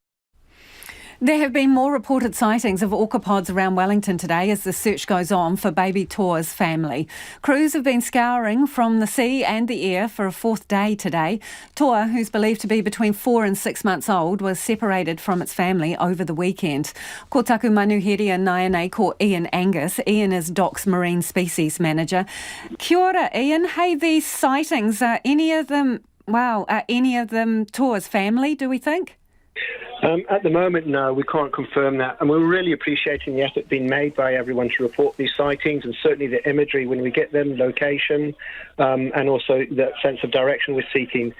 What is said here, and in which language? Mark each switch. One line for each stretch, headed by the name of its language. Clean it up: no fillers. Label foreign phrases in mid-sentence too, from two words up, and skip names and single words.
English: There have been more reported sightings of orcapods around Wellington today as the search goes on for baby Toa's family. Crews have been scouring from the sea and the air for a fourth day today. Toa, who's believed to be between 4 and 6 months old, was separated from its family over the weekend.
Māori: Ko taku manuheria nai ko Ian Angus.
English: Ian is DOC's Marine Species Manager.
Māori: Kia ora, Ian.
English: Hey, these sightings, are any of them Toa's family, do we think? At the moment, no, we can't confirm that. And we're really appreciating the effort being made by everyone to report these sightings, and certainly the imagery when we get them, location, and also the sense of direction we're seeking.